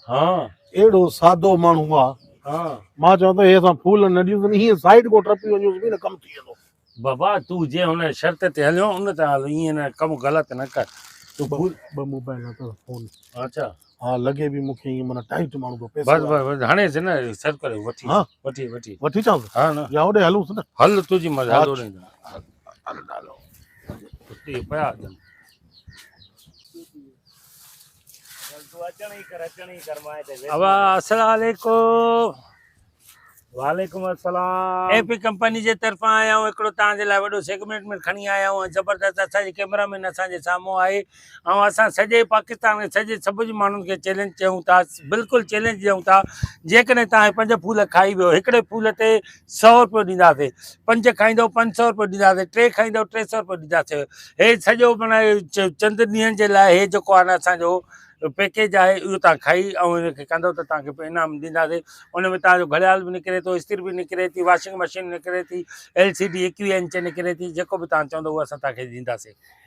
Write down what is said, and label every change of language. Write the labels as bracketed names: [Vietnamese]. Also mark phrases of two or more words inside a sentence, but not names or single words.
[Sindhi] हाँ अहिड़ो सादो माण्हू आहे हाँ मां चवां थो हे असां फूल न ॾियूं हीअं साइड को टपी वञूं बि न कमु थी वेंदो बाबा तू जे हुन शर्त ते हलियो उन ते हल ईअं न कमु ग़लति न कर तू भूल ॿ मोबाइल अथव फोन अच्छा हा लॻे बि मूंखे ईअं माना टाइट माण्हू थो पैसो बस बस हाणे से न सर करे वठी हाँ वठी वठी वठी अचां थो हाँ न या होॾे हलूंसि न हल तुंहिंजी मर्ज़ी हलो अच्छा। हल डालो उते पिया अचनि अब [Arabic] السلام عليكم وعليكم السلام [Sindhi] एपी कंपनी जे तरफां [Urdu] آیا ہوں [Sindhi] हिकिड़ो तव्हांजे लाइ वॾो सेगमेंट में खणी आया हूं ज़बरदस्त असांजे कैमरामैन असांजे साम्हूं आहे ऐं असां सॼे पाकिस्तान में सॼे सभु माण्हुनि खे चैलेंज कयूं था बिल्कुलु चैलेंज ॾियूं था जेकॾहिं तव्हां 5 फूल खाई वियो हिकिड़े फूल ते 100 रुपयो ॾींदासीं 5 खाईंदव 500 रुपयो ॾींदासीं 3 खाईंदव 300 रुपयो ॾींदासीं हे सॼो माना चंद ॾींहंनि जे लाइ हे जेको आहे न असांजो पैकेज आहे इहो तव्हां खाई ऐं हिनखे कंदव त तव्हांखे इनाम ॾींदासीं उन में तव्हांजो घड़ियाल बि निकिरे थो इस्त्री बि निकिरे थी [English] washing machine [Sindhi] निकिरे थी LCD 21 इंच निकिरे थी जेको बि तव्हां चवंदो उहो असां तव्हांखे ॾींदासीं